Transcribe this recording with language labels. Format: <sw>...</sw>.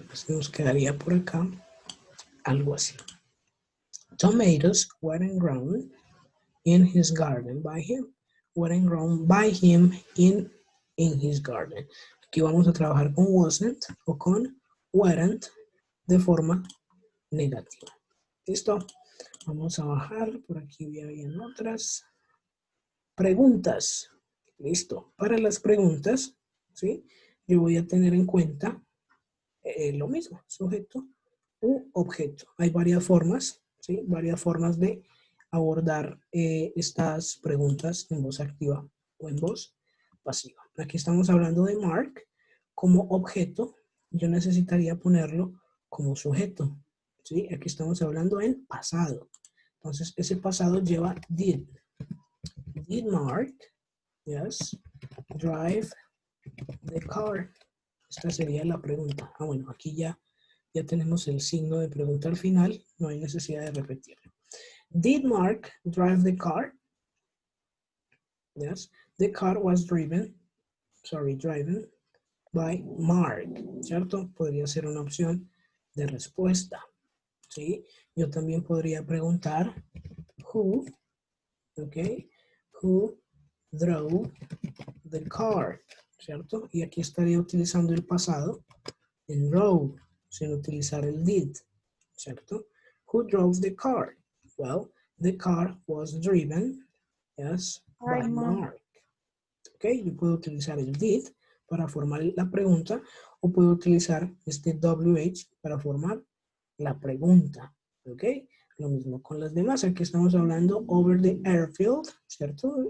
<es>Entonces nos quedaría por acá algo así.</es> <en>Tomatoes weren't grown in his garden by him. Weren't grown by him in his garden.</en> <es>Aquí vamos a trabajar con wasn't o con weren't de forma negativa. ¿Listo? Vamos a bajar. Por aquí ya habían otras. Preguntas. Listo. Para las preguntas, ¿sí?, yo voy a tener en cuenta lo mismo, sujeto u objeto. Hay varias formas, ¿sí?, varias formas de abordar estas preguntas en voz activa o en voz pasiva. Aquí estamos hablando de Mark como objeto. Yo necesitaría ponerlo como sujeto, ¿sí? Aquí estamos hablando en pasado. Entonces, ese pasado lleva did.</es> <en>Did Mark, yes, drive the car?</en> <es>Esta sería la pregunta. Bueno, aquí ya tenemos el signo de pregunta al final. No hay necesidad de repetirlo.</es> <en>Did Mark drive the car? Yes, the car was driven by Mark,</en> <es>¿cierto? Podría ser una opción de respuesta, ¿sí? Yo también podría preguntar who, ¿ok?</es> <en>Who drove the car,</en> <es>¿cierto? Y aquí estaría utilizando el pasado en drove, sin utilizar el did, ¿cierto?</es> <en>Who drove the car? Well, the car was driven, yes, by Mark.</en> <es>¿Ok? Yo puedo utilizar el did para formar la pregunta o puedo utilizar este WH para formar la pregunta. ¿Ok? Lo mismo con las demás. Aquí estamos hablando</es> <en>over the airfield,</en> <es>¿cierto?</es>